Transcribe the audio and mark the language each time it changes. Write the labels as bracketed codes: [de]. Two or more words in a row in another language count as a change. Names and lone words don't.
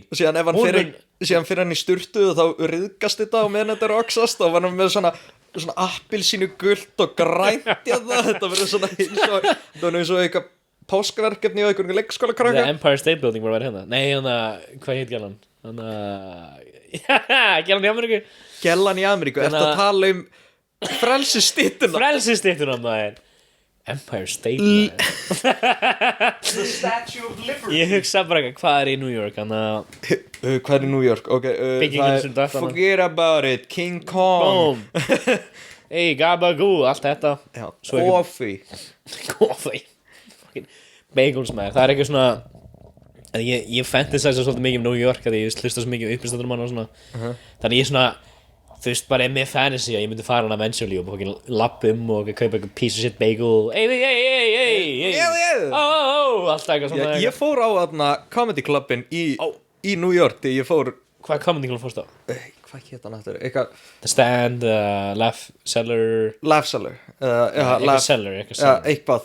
[is] Og síðan ef hann fyrir hann í sturtu þá ryðgast þetta og meðan þetta er oxast og var hann með svona appelsínu gult og grænt þetta verður svona eins og eitthvað páskaverkefni og einhverjum leikskólakrakka. The Empire State Building var hérna. Nei, hvað heit Gellan? Gellan í Ameríku? Gellan í Ameríku, ertu að tala um frelsisstyttuna? Frelsisstyttuna, maður. Empire State, maður. The Statue of Liberty. Ég hugsa bara hvað er í New York, hvað er í New York? Byggingin sem dætt [en] Forget about it, King Kong. [is] Hey, Gabagoo, allt þetta. Coffee. Bagelsmaður, það er eitthvað svona ég fantasæsa svolítið mikið New York að ég hlusta svo mikið uppistandarmann og svona þannig ég svona, þú veist, bara með fantasy að ég myndi fara hana eventually og lappum og kaupa eitthvað [en] piece of shit bagel [is] hey alltaf eitthvað svona ég fór á comedy clubin í New York þegar ég fór hvað [en] comedy club [is] fórst á? Hvað hétt hann aftur? The Stand, Laugh Cellar Laugh Cellar eitthvað